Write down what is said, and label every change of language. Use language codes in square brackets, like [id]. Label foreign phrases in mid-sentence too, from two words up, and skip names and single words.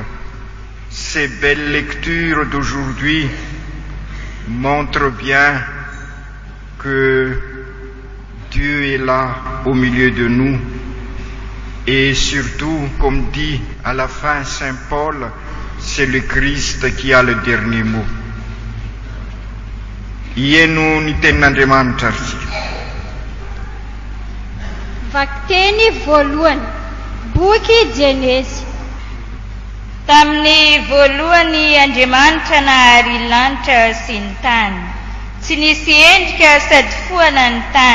[fr] Ces belles lectures d'aujourd'hui montrent bien que Dieu est là au milieu de nous. Et surtout, comme dit à la fin Saint Paul, c'est le Christ qui a le dernier mot. Yenu nitenandemantarsi. [mg] Vakteny voalohany, boky Jenesy. Tamin'ny voalohany Andriamanitra nahary lanitra sy ny tany. Tsy nisy endrika sady foana ny tany.